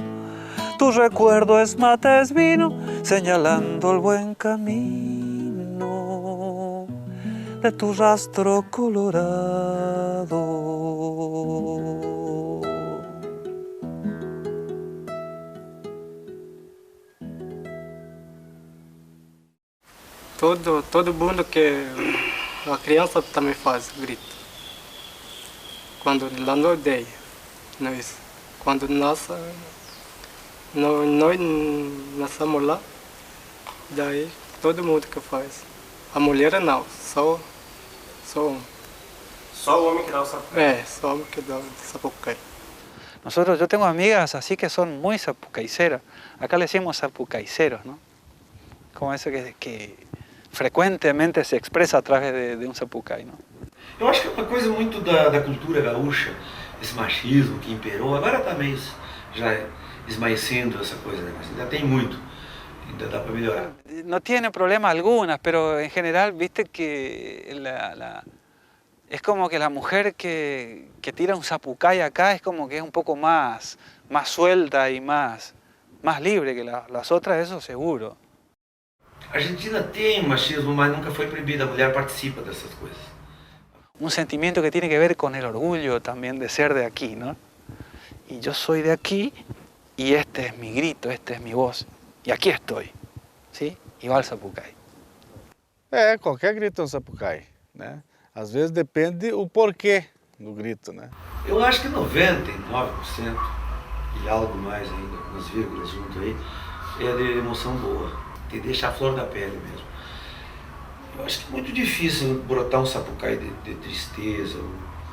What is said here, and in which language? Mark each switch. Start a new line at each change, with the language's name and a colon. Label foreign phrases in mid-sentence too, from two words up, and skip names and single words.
Spanish: Tu recuerdo es mate, es vino, señalando el buen camino de tu rastro colorado.
Portuguese: Todo mundo que a criança também faz grito. Quando lá na aldeia, quando nós nascemos lá, daí todo mundo que faz. A mulher não, só homem. Só o homem que dá o sapucai? Só homem que dá o sapucai.
Spanish: Yo tengo amigas así que son muy sapucaiceras. Acá le decimos sapucaiceros, ¿no?
Portuguese: Como eso que frequentemente se expressa através de um sapucai, não? Eu acho que é uma coisa muito da cultura gaúcha, esse machismo que imperou. Agora está meio já esmaecendo essa coisa, né? Mas ainda tem muito, ainda dá para melhorar.
Spanish: No tiene problema algunas, pero en general, viste que es como que la mujer que tira un sapucai acá es como que es un poco más suelta y más libre que las otras, eso seguro.
Portuguese: A Argentina tem machismo, mas nunca foi proibido. A mulher participa dessas coisas.
Spanish: Un sentimiento que tiene que ver con el orgullo también de ser de aquí, ¿no? Y yo soy de aquí y este es mi grito, esta es mi voz. Y aquí estoy, ¿sí? Igual sapucai.
Portuguese: Qualquer grito é um sapucai, né? Às vezes depende o porquê do grito, né? Eu acho que 99% e algo mais ainda, umas vírgulas junto aí, é de emoção boa. Que deixa a flor da pele mesmo. Eu acho que é muito difícil brotar um sapucai de tristeza, sabe?